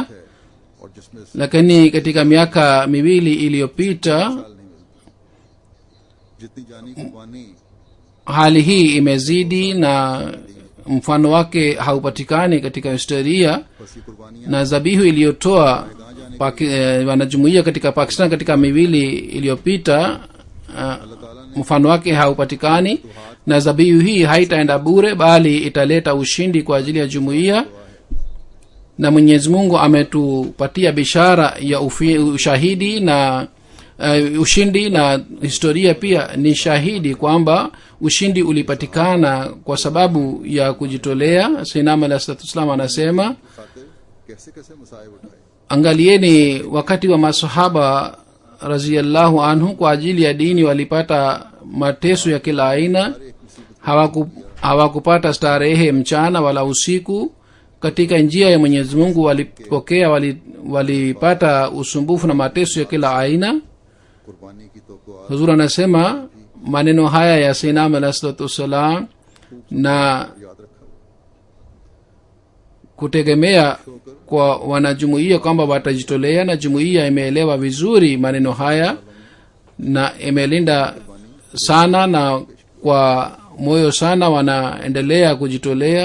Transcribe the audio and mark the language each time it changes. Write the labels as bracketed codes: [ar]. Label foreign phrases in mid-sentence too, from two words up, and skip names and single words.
[ur] اور جس میں [sw] Lakini katika miaka miwili iliyopita [ur] سال نہیں ملتے جتنی جانی قربانی [sw] hali hii imezidi na mfano wake haupatikani katika historia. [ur] فسی قربانیاں [sw] Na dhabihu iliyotoa wanajumuia katika Pakistan katika miwili iliyopita, mfano wake haupatikani. Na dhabihu hii haitaenda bure, bali italeta ushindi kwa ajili ya jumuiya. Na Mwenyezi Mungu ametupatia bishara ya ushahidi na ushindi, na historia pia ni shahidi kwamba ushindi ulipatikana kwa sababu ya kujitolea. Sayyidina Ali [ar] عليه وسلم [sw] anasema, [ur] خاطر کیسے کیسے مصائب اٹھائے. [sw] angalieni wakati wa masahaba [ar] رضي الله عنه [sw] kwa ajili ya dini walipata mateso ya kila aina. Hawakupata starehe mchana wala usiku. Katika njia ya Mwenyezi Mungu walipata usumbufu na mateso ya kila aina. [ur] قربانی کی تو [sw] Huzur anasema maneno haya ya Sayyidina Ali [ar] عليه وسلم [sw] na [ur] یاد رکھا [sw] kutegemea kwa wanajumuiya kwamba watajitolea, na jumuiya imeelewa vizuri maneno haya na imelinda sana, na kwa moyo sana wanaendelea kujitolea.